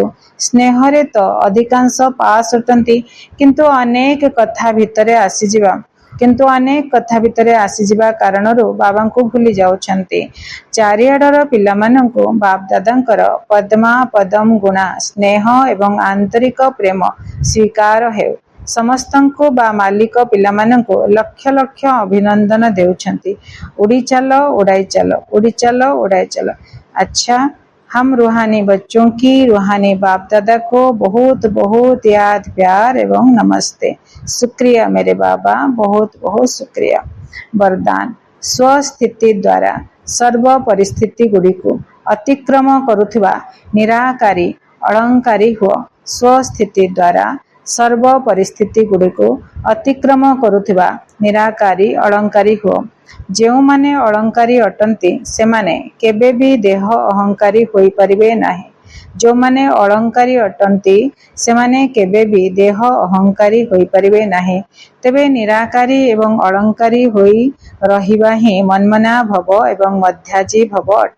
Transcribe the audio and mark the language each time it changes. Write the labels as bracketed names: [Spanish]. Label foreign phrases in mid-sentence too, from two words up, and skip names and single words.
[Odia] ସ୍ନେହରେ ତ ଅଧିକାଂଶ ପାସ୍ ଅଟନ୍ତି, କିନ୍ତୁ ଅନେକ କଥା ଭିତରେ ଆସିଯିବା କାରଣରୁ ବାବାଙ୍କୁ ଭୁଲି ଯାଉଛନ୍ତି। ଚାରିଆଡର ପିଲାମାନଙ୍କୁ ବାପ ଦାଦାଙ୍କର ପଦ୍ମା ପଦମ ଗୁଣା ସ୍ନେହ ଏବଂ ଆନ୍ତରିକ ପ୍ରେମ ସ୍ୱୀକାର ହେଉ। ସମସ୍ତଙ୍କୁ ବା ମାଲିକ ପିଲାମାନଙ୍କୁ ଲକ୍ଷ ଲକ୍ଷ ଅଭିନନ୍ଦନ ଦେଉଛନ୍ତି। [Hindi] उड़ी चलो उड़ाई चलो, उड़ी चलो उड़ाई चलो। अच्छा, हम रूहानी बच्चों की रूहानी बाप दादा को बहुत बहुत याद प्यार एवं नमस्ते। शुक्रिया मेरे बाबा, बहुत बहुत शुक्रिया। [Odia] ବରଦାନ, ସ୍ୱସ୍ଥିତି ଦ୍ୱାରା ସର୍ବ ପରିସ୍ଥିତି ଗୁଡ଼ିକୁ ଅତିକ୍ରମ କରୁଥିବା ନିରାକାରୀ ଅଳଙ୍କାରୀ ହୁଅ। ସ୍ୱସ୍ଥିତି ଦ୍ୱାରା ସର୍ବ ପରିସ୍ଥିତି ଗୁଡ଼ିକୁ ଅତିକ୍ରମ କରୁଥିବା ନିରାକାରୀ ଅଳଙ୍କାରୀ ହୁଅ। ଯେଉଁମାନେ ଅଳଙ୍କାରୀ ଅଟନ୍ତି, ସେମାନେ କେବେ ବି ଦେହ ଅହଙ୍କାରୀ ହୋଇପାରିବେ ନାହିଁ। ଯେଉଁମାନେ ଅଳଙ୍କାରୀ ଅଟନ୍ତି, ସେମାନେ କେବେ ବି ଦେହ ଅହଙ୍କାରୀ ହୋଇପାରିବେ ନାହିଁ। ତେବେ ନିରାକାରୀ ଏବଂ ଅଳଙ୍କାରୀ ହୋଇ ରହିବା ହିଁ ମନ୍ମନା ଭବ ଏବଂ ମଧ୍ୟାଜୀ ଭବ ଅଟେ।